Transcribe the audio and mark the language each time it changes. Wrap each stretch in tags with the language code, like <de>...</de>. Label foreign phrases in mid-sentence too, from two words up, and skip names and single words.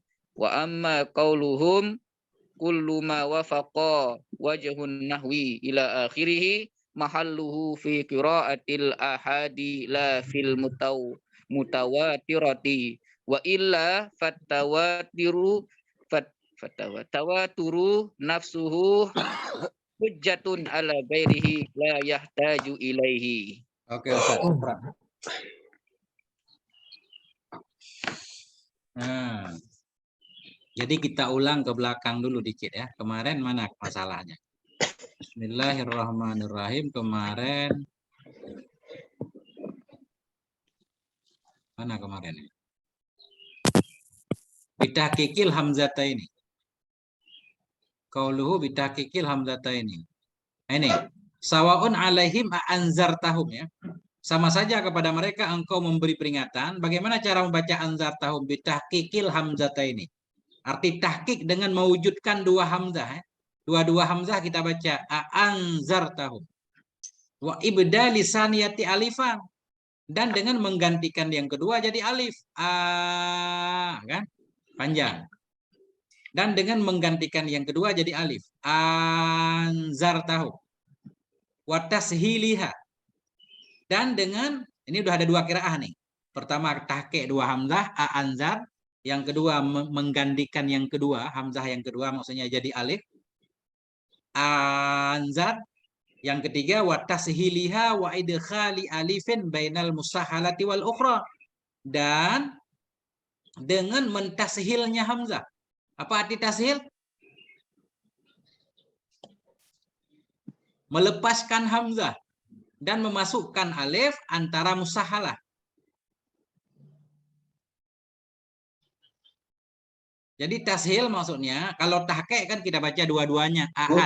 <ar>وأما قولهم كل ما وافق وجه النحو إلى آخره محله في قراءة الآحاد لا في المتواترة وإلا فالتواتر نفسه حجة على غيره لا يحتاج إليه.</ar> <id>Oke, Ustaz. Nah, jadi kita ulang ke belakang dulu dikit ya. Kemarin mana masalahnya? Bismillahirrahmanirrahim. Kemarin mana kemarin?</id> <ar>بتحقيق الهمزتين. قوله بتحقيق الهمزتين.</ar> <id>Nah, ini</id> <ar>سواء عليهم أنذرتهم</ar> <id>ya. Sama saja kepada mereka engkau memberi peringatan. Bagaimana cara membaca anzartahum</id> <ar>بتحقيق الهمزتين?</ar> <id>Arti tahqiq dengan mewujudkan dua hamzah ya. Dua-dua hamzah kita baca anzartahum.</id> <ar>وإبدال الثانية ألفا.</ar> <id>Dan dengan menggantikan yang kedua jadi alif. Kan? Panjang. Dan dengan menggantikan yang kedua jadi alif.</id> <ar>أنذرتهم وتسهيلها.</ar> <id>Dan dengan, ini udah ada dua qiraah nih. Pertama tahqiq dua hamzah, anzar. Yang kedua menggantikan yang kedua, hamzah yang kedua maksudnya jadi alif.</id> <ar>Anzar.</ar> <id>Yang ketiga</id> <ar>وتسهيلها وإدخال ألف بين المسهلة والأخرى.</ar> <id>Dan dengan mentashilnya hamzah. Apa arti tashil? Melepaskan hamzah dan memasukkan alif antara musahalah. Jadi tashil maksudnya kalau tahqiq kan kita baca dua-duanya aan.</id>